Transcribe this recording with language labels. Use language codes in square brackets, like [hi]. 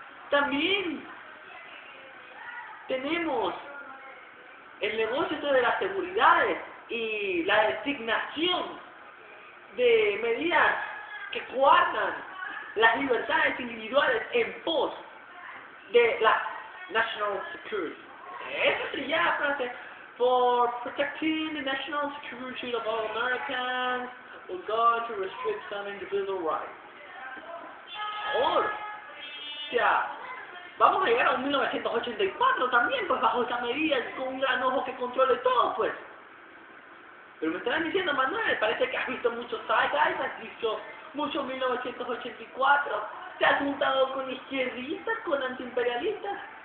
[es] También tenemos el negocio de las seguridades y la designación de medidas que coartan las libertades individuales en pos de la national security. Esa trillada frase, [en] for protecting the national security of all Americans, we're going to restrict some individual rights. [es] O sea, vamos a llegar a un 1984 también, pues bajo esa medida, con un gran ojo que controle todo, pues. Pero me estaban diciendo, Manuel, parece que has visto muchos sci-fi, has visto mucho 1984, te has juntado con izquierdistas, con antiimperialistas.